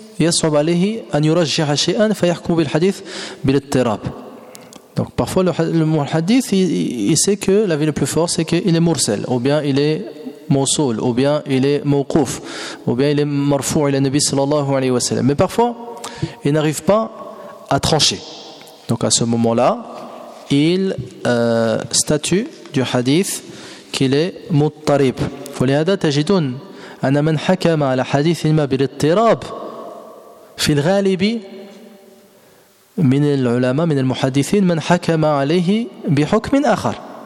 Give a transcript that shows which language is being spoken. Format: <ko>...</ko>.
<ar>يصعب عليه أن يرجح شيئا فيحكم بالحديث بالاضطراب.</ar> <fr>Donc parfois le hadith il sait que l'avis le plus fort c'est qu'il est mursal ou bien il est mawsoul ou bien il est mawquf ou bien il est marfou ila nabi sallallahu alayhi wa sallam, mais parfois il n'arrive pas à trancher. Donc à ce moment-là il statue du hadith qu'il est muttarib.</fr> <ar>فلهذا تجدون أن من حكم على حديث ما بالاضطراب في الغالب من العلماء من المحدثين من حكم عليه بحكم آخر.</ar>